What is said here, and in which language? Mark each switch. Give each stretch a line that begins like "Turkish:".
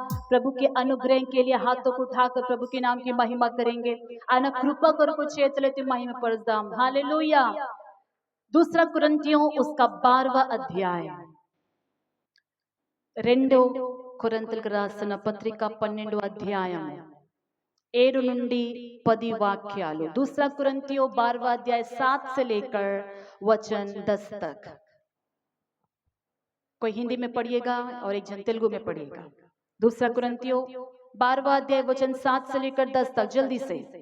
Hindi: प्रभु के अनुग्रह के लिए हाथों को उठाकर प्रभु के नाम की महिमा करेंगे।
Telugu: ఆయన కృప కొరకు చేతులెత్తి మహిమ పరుద్దాం। हालेलुया।
Hindi: दूसरा कुरिन्थियों उसका 12वां अध्याय,
Telugu: రెండో కొరింథీయులకు రాసిన పత్రిక 12వ అధ్యాయం 7 నుండి 10 वाक्याలు।
Hindi: दूसरा कुरिन्थियों 12वां अध्याय 7 से लेकर वचन 10 तक। कोई हिंदी में पढ़िएगा और एक जन तेलुगु में पढ़िएगा। दूसरा कुरिन्थियों 12वां अध्याय वचन 7 से लेकर 10 तक, जल्दी से।